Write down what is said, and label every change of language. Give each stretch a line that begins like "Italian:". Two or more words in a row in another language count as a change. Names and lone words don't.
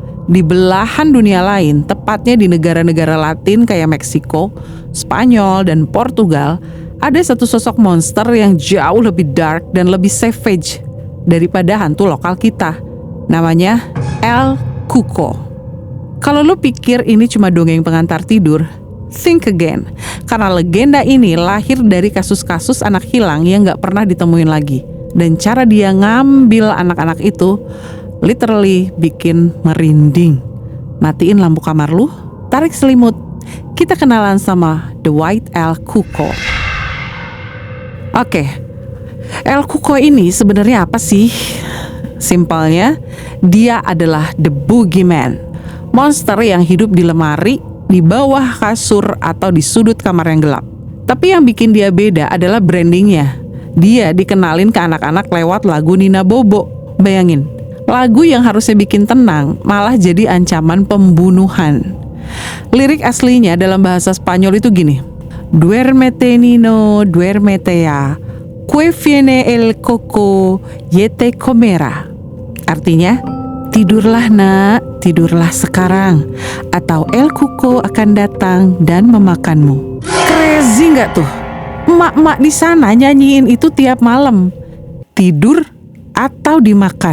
Indonesian: Di belahan dunia lain, tepatnya di negara-negara Latin kayak Meksiko, Spanyol, dan Portugal, ada satu sosok monster yang jauh lebih dark dan lebih savage daripada hantu lokal kita. Namanya El Cuco. Kalau lu pikir ini cuma dongeng pengantar tidur,
English: think again.
Indonesian: Karena legenda ini lahir dari kasus-kasus anak hilang yang gak pernah ditemuin lagi. Dan cara dia ngambil anak-anak itu literally bikin merinding. Matiin lampu kamar lu, tarik selimut. Kita kenalan sama The White El Cuco. Oke, El Cuco ini sebenarnya apa sih? Simpelnya, dia adalah
English: the boogeyman.
Indonesian: Monster yang hidup di lemari, di bawah kasur, atau di sudut kamar yang gelap. Tapi yang bikin dia beda adalah brandingnya. Dia dikenalin ke anak-anak lewat lagu Nina Bobo. Bayangin, lagu yang harusnya bikin tenang malah jadi ancaman pembunuhan. Lirik aslinya dalam bahasa Spanyol itu gini:
Spanish: Duérmete Nino, duérmete ya, que viene el coco, y te comerá.
Indonesian: Artinya, tidurlah nak, tidurlah sekarang, atau El Cuco akan datang dan memakanmu. Crazy nggak tuh? Emak-emak di sana nyanyiin itu tiap malam. Tidur atau dimakan.